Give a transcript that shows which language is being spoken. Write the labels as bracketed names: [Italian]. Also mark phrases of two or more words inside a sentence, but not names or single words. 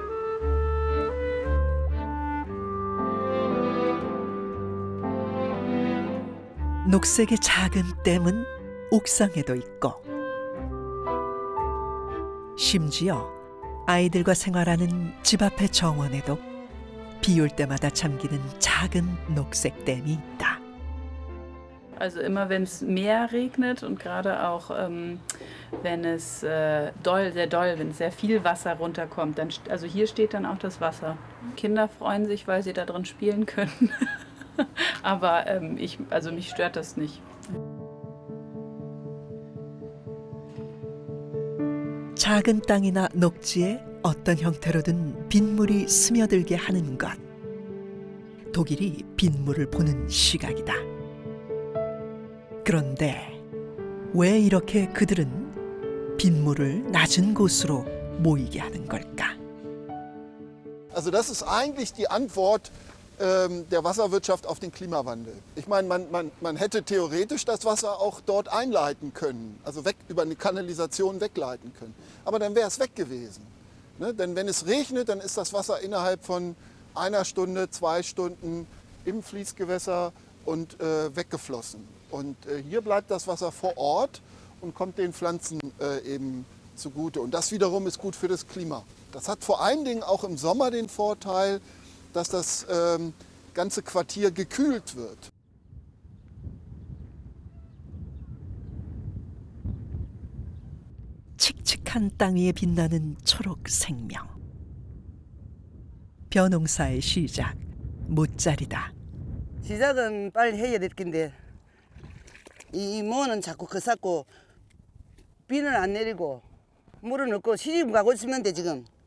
[Korean] 녹색의 작은 댐은 옥상에도 있고 심지어 아이들과 생활하는 집 앞의 정원에도 비 올 때마다 잠기는 작은 녹색 댐이 있다. [German] Also immer wenn es mehr regnet und gerade auch wenn es sehr doll, wenn sehr viel Wasser runterkommt, dann, also hier steht dann auch das Wasser. Kinder freuen sich, weil sie da drin spielen können. Aber mich stört das nicht. [Korean] 작은 땅이나 녹지에 어떤 형태로든 빗물이 스며들게 하는 것. 독일이 빗물을 보는 시각이다. 그런데 왜 이렇게 그들은 빗물을 낮은 곳으로 모이게 하는 걸까? [German] Also das ist eigentlich die Antwort der Wasserwirtschaft auf den Klimawandel. Ich meine, man hätte theoretisch das Wasser auch dort einleiten können, also über eine Kanalisation wegleiten können. Aber dann wäre es weg gewesen. Ne? Denn wenn es regnet, dann ist das Wasser innerhalb von 1 Stunde, 2 Stunden im Fließgewässer und weggeflossen. Und hier bleibt das Wasser vor Ort und kommt den Pflanzen eben zugute. Und das wiederum ist gut für das Klima. Das hat vor allen Dingen auch im Sommer den Vorteil, dass das ganze Quartier gekühlt wird. [Korean] 칙칙한 땅 위에 빛나는 초록 생명. 벼농사의 시작, 못자리다. 시작은 빨리 해야 될 텐데 이 모는 자꾸 거삭고 비는 안 내리고 물은 없고 시집 가고 있으면 지금.